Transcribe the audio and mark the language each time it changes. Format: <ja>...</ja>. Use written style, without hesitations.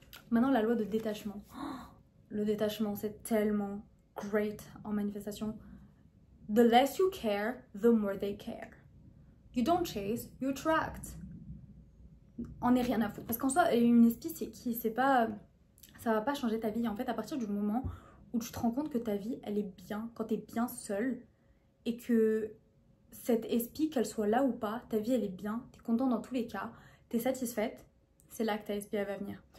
<fr>Maintenant la loi de détachement. Le détachement c'est tellement great en manifestation.</fr> <en>The less you care, the more they care. You don't chase, you attract.</en> <fr>On n'est rien à foutre. Parce qu'en soi, une espie, c'est qui? C'est pas... Ça va pas changer ta vie. En fait, à partir du moment où tu te rends compte que ta vie, elle est bien, quand t'es bien seule, et que cette espie, qu'elle soit là ou pas, ta vie, elle est bien, t'es content dans tous les cas, t'es satisfaite, c'est là que ta espie, elle va venir.</fr>